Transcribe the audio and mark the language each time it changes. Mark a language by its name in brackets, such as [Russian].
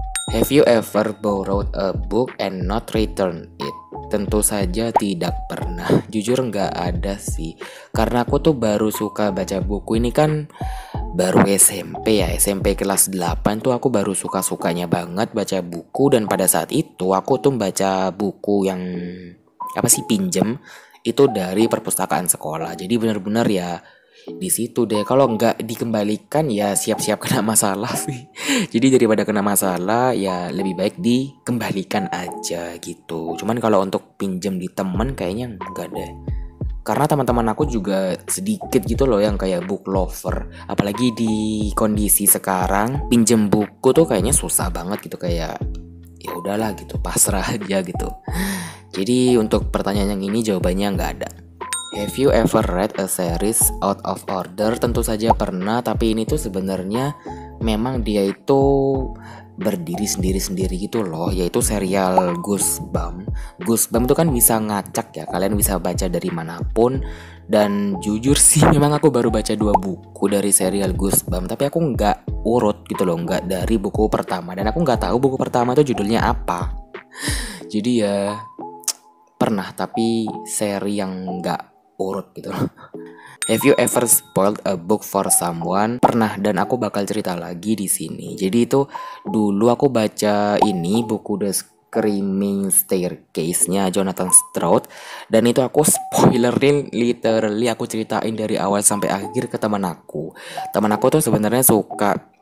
[English] Have you ever borrowed a book and not return it? [Indonesian] Tentu saja tidak pernah. Jujur nggak ada sih. Karena aku tuh baru suka baca buku ini kan baru SMP ya, SMP kelas 8 tuh aku baru suka-sukanya banget baca buku. Dan pada saat itu aku tuh baca buku yang apa sih, pinjem itu dari perpustakaan sekolah. Jadi benar-benar ya di situ deh. Kalau nggak dikembalikan ya siap-siap kena masalah sih. Jadi daripada kena masalah ya lebih baik dikembalikan aja gitu. Cuman kalau untuk pinjem di temen kayaknya nggak deh. Karena teman-teman aku juga sedikit gitu loh yang kayak book lover. Apalagi di kondisi sekarang pinjem buku tuh kayaknya susah banget gitu, kayak ya udahlah gitu, pasrah aja gitu. Jadi untuk pertanyaan yang ini jawabannya nggak ada. [English] Have you ever read a series out of order? [Indonesian] Tentu saja pernah, tapi ini tuh sebenarnya memang dia itu berdiri sendiri-sendiri gitu loh, yaitu serial Goosebumps. Goosebumps itu kan bisa ngacak ya, kalian bisa baca dari manapun. Dan jujur sih memang aku baru baca 2 buku dari serial Goosebumps, tapi aku nggak urut gitu loh, nggak dari buku pertama. Dan aku nggak tahu buku pertama itu judulnya apa. Jadi ya pernah, tapi seri yang nggak urut gitu loh. [English] Have you ever spoiled a book for someone? [Indonesian] Pernah, dan aku bakal cerita lagi di sini. Jadi itu dulu aku baca ini buku The Screaming Staircase-nya Jonathan Stroud, dan itu aku spoilerin, literally aku ceritain dari awal sampai akhir ke teman aku. Teman aku tuh sebenarnya suka